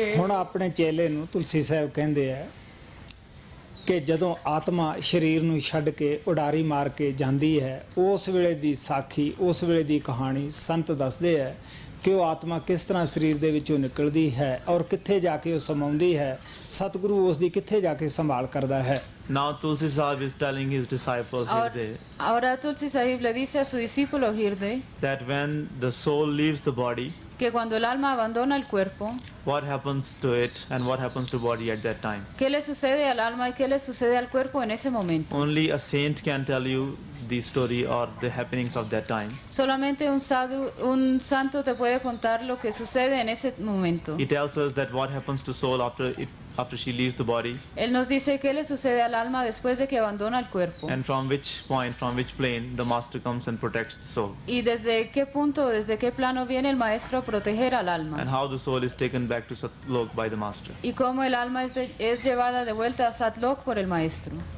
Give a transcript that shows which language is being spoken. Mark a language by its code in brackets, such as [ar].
[pa] ਹੁਣ ਆਪਣੇ ਚੇਲੇ ਨੂੰ ਤੁਲਸੀ ਸਾਹਿਬ ਕਹਿੰਦੇ ਆ ਕਿ ਜਦੋਂ ਆਤਮਾ ਸਰੀਰ ਨੂੰ ਛੱਡ ਕੇ ਉਡਾਰੀ ਮਾਰ ਕੇ ਜਾਂਦੀ ਹੈ, ਉਸ ਵੇਲੇ ਦੀ ਸਾਖੀ, ਉਸ ਵੇਲੇ ਦੀ ਕਹਾਣੀ ਸੰਤ ਦੱਸਦੇ ਆ ਕਿ ਉਹ ਆਤਮਾ ਕਿਸ ਤਰ੍ਹਾਂ ਸਰੀਰ ਦੇ ਵਿੱਚੋਂ ਨਿਕਲਦੀ ਹੈ ਔਰ ਕਿੱਥੇ ਜਾ ਕੇ ਉਹ ਸਮਾਉਂਦੀ ਹੈ, ਸਤਿਗੁਰੂ ਉਸ ਦੀ ਕਿੱਥੇ ਜਾ ਕੇ ਸੰਭਾਲ ਕਰਦਾ ਹੈ। [en] Now Tulsi Sahib is telling his disciple Hirde [es] Ahora Tulsi Sahib le dice a su discípulo Hirde [en] that when the soul leaves the body, [es] que cuando el alma abandona el cuerpo, [en] what happens to it and what happens to body at that time. [es] ¿qué le sucede al alma y qué le sucede al cuerpo en ese momento? [en] Only a saint can tell you the story or the happenings of that time. [es] Solamente un santo te puede contar lo que sucede en ese momento. [en] He tells us that what happens to soul after she leaves the body, [es] Él nos dice qué le sucede al alma después de que abandona el cuerpo. [en] and from which point, from which plane the master comes and protects the soul, [es] Y desde qué punto, desde qué plano viene el maestro a proteger al [en] and [es] alma. [en] how the soul is taken back to Satlok by the master. [es] Y cómo el alma es llevada de vuelta a Satlok por el maestro.